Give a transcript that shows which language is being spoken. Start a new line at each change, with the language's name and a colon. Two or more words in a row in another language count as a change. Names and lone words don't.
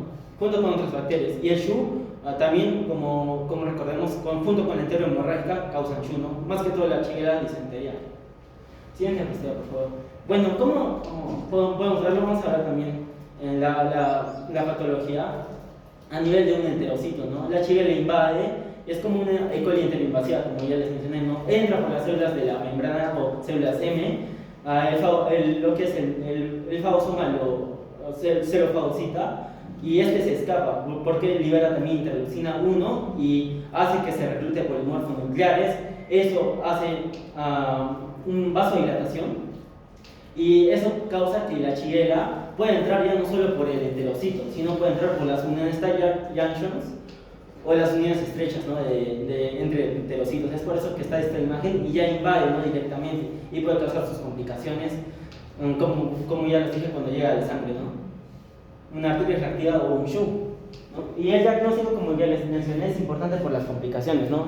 Spanish: Junto con otras bacterias. Y el SHU también, como recordemos, junto con la enterohemorrágica, causan SHU, ¿no? Más que todo la chiguera disentería. Siguiente diapositiva, por favor. Bueno, ¿cómo podemos verlo? Vamos a ver también en la patología a nivel de un enterocito, ¿no? La chiguera invade. Es como una E. coli enteroinvasiva, como ya les mencioné, ¿no? Entra por las células de la membrana o células M, lo que es el fagosoma lo fagocita, y este se escapa porque libera también interleucina 1 y hace que se reclute polimorfos nucleares. Eso hace un vasodilatación y eso causa que la chiguela pueda entrar ya no solo por el enterocito, sino puede entrar por las uniones
English: tight junctions
Spanish: o las uniones estrechas, ¿no? Entre enterocitos. Es por eso que está esta imagen y ya invade, ¿no? Directamente y puede causar sus complicaciones, como ya les dije, cuando llega a la sangre, ¿no? Una artritis reactiva o un SHU, ¿no? Y el diagnóstico, como ya les mencioné, es importante por las complicaciones, ¿no?